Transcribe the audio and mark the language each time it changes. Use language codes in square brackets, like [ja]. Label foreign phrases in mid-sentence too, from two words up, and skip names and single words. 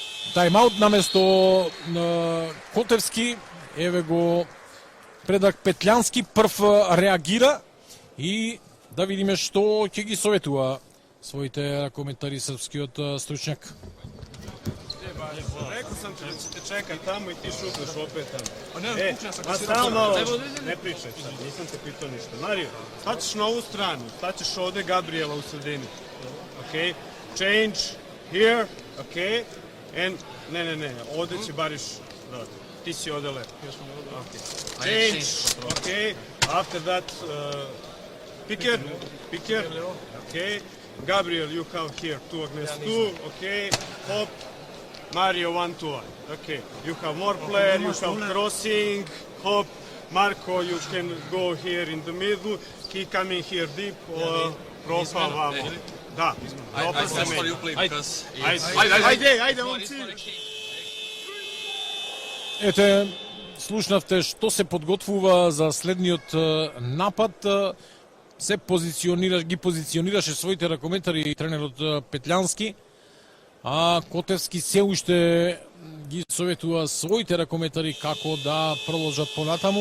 [mk] Тајмаут наместо Котевски. Еве го Предраг Петлјански прв реагира и да видиме што ќе ги советува своите коментари српскиот стручњак. [sr] Rekao sam ti da će te čekat tamo i ti šutneš opet tamo. Samo malo, ne pričaj sad, nisam te pitao ništa. Mario, staćeš na ovu stranu, staćeš ovde Gabriela u sredini. [en] Ok, change here, ok, and, [sr] ne, ovde će Bariš dodati. Ti si ovde lepo. [en] Change, ok, after that, picker, ok, Gabriel, you come here, 2 against 2, ok, hop, Mario 1-2, okay. You have more player, you have crossing, hop, Marco, you can go here in the middle, he coming here deep, [sr] Profa vamo. Da, dobro se meni. Ajde, on cilj. [mk] Ете, слушнавте што се подготвува за следниот напад. Се ги позиционираше своите ракометари тренерот Петлјански. А Котевски се уште ги советува своите ракометари како да продолжат понатаму.